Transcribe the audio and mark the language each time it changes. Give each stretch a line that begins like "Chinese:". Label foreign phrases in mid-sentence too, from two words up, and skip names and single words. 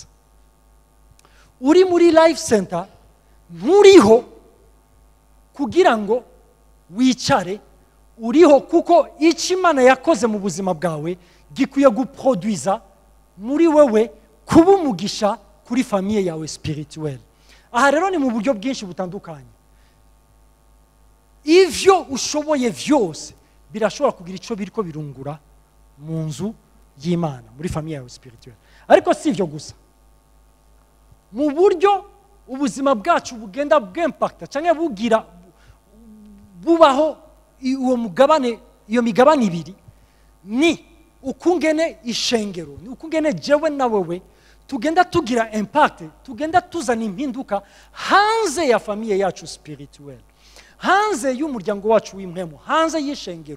Kinyarwanda: Uri muri Life Center nturiho kugira ngo wicare, uriho kuko icyo Imana yakoze mu buzima bwawe gikwiye guproduiza muri wewe kuba umugisha kuri famiye yawe spirituelle.
Rundi: Aha rero ni mu buryo bwinshi butandukanye. Ivyo ushoboye vyose birashobora kugira ico biriko birungura mu nzu y'Imana, muri famiye yawe spirituelle. Ariko si ivyo gusa. Mu buryo ubuzima bwacu bugenda bw'impacta cyangwa bugira bubaho uwo mugabane, iyo migabane ibiri, ni ukungene ishengero, ni ukungene jewe na wewe tugenda tugira impact, tugenda tuzana impinduka hanze ya famiye yacu spirituelle, hanze y'umuryango wacu w'imhemu, hanze y'ishengero.